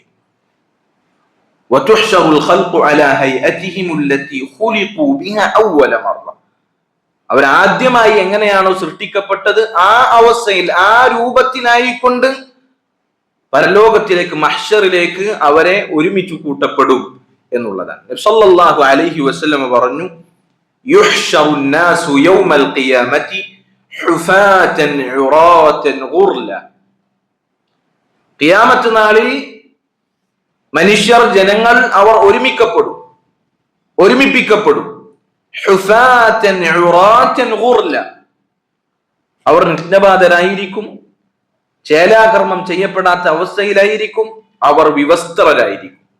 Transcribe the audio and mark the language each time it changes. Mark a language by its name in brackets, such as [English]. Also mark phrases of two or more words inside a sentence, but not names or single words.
[Arabic] وتحشر الخلق على هيئتهم التي خلقوا بها أول مرة, [Malayalam] അവർ ആദ്യമായി എങ്ങനെയാണോ സൃഷ്ടിക്കപ്പെട്ടത് ആ അവസ്ഥയിൽ, ആ രൂപത്തിലായിക്കൊണ്ട് പരലോകത്തിലേക്ക്, മഹ്ശറിലേക്ക് അവരെ ഒരുമിച്ച് കൂട്ടപ്പെടും എന്നുള്ളതാണ്. [Arabic] നബി صلى الله عليه وسلم പറഞ്ഞു, യുഹ്ശറു الناس يوم القيامة حفاة عراة غرلا, [Malayalam] ഖിയാമത്ത് നാളിൽ മനുഷ്യർ, ജനങ്ങൾ അവർ ഒരുമിപ്പിക്കപ്പെടും. [Arabic] حفاة عراة غرلا, [Malayalam] അവർ നഗ്നപാതരായിരിക്കും, ചേലാകർമ്മം ചെയ്യപ്പെടാത്ത അവസ്ഥയിലായിരിക്കും, അവർ വിവസ്ത്രരായിരിക്കും.